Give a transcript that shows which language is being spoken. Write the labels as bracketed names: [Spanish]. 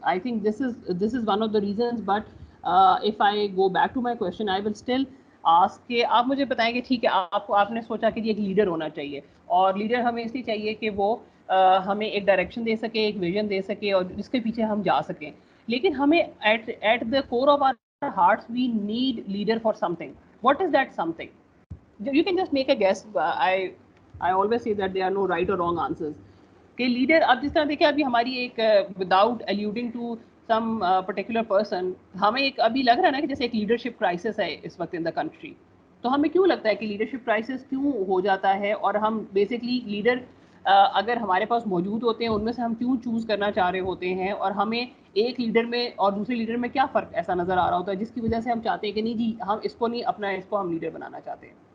[Urdu] I think this is one of the reasons, but if I go back to my question, I will still ask کہ آپ مجھے بتائیں کہ ٹھیک ہے آپ نے سوچا کہ ایک لیڈر ہونا چاہیے، اور لیڈر ہمیں اس لیے چاہیے کہ وہ ہمیں ایک ڈائریکشن دے سکے، ایک ویژن دے سکے، اور جس کے پیچھے ہم جا سکیں. [English] لیکن ہمیں at the core of our hearts we need leader for something. What is that something? You can just make a guess. I always say that there are no right or wrong answers. [Urdu] کہ leader اب جس طرح دیکھیں ابھی ہماری ایک without الوڈنگ to some particular person, ہمیں ایک ابھی لگ رہا ہے نا کہ جیسے ایک لیڈرشپ کرائسس ہے اس وقت ان دا کنٹری. تو ہمیں کیوں لگتا ہے کہ لیڈرشپ کرائسس کیوں ہو جاتا ہے، اور ہم بیسکلی لیڈر اگر ہمارے پاس موجود ہوتے ہیں ان میں سے ہم کیوں چوز کرنا چاہ رہے ہوتے ہیں، اور ہمیں ایک لیڈر میں اور دوسرے لیڈر میں کیا فرق ایسا نظر آ رہا ہوتا ہے جس کی وجہ سے ہم چاہتے ہیں کہ نہیں جی ہم اس کو نہیں اپنا، اس کو ہم لیڈر بنانا چاہتے ہیں.